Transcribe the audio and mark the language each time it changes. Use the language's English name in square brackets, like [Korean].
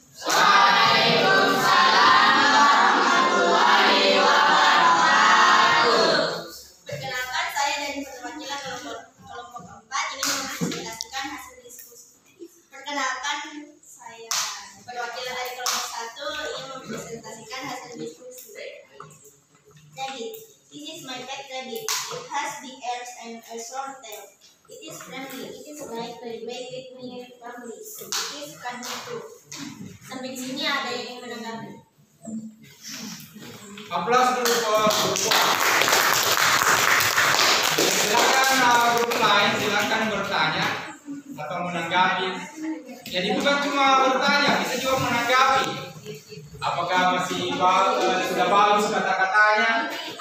[Arabic] Waalaikumsalam warahmatullahi wabarakatuh. [Indonesian] Perkenalkan, saya dari kelompok 4 ingin mempresentasikan hasil diskusi. Perkenalkan, saya perwakilan dari kelompok 1 ingin mempresentasikan hasil diskusi. [English] Rabbit. This is my pet rabbit. It has big ears and a short tail. It is friendly. It is like the baby with me family. It is cuddly too. [Indonesian] Sampai di sini ada yang ingin menanggapi? Aplaus dulu buat grup A. Silakan grup lain, silakan bertanya atau menanggapi. Jadi bukan cuma bertanya, bisa juga menanggapi. Apakah masih sudah bagus kata-katanya?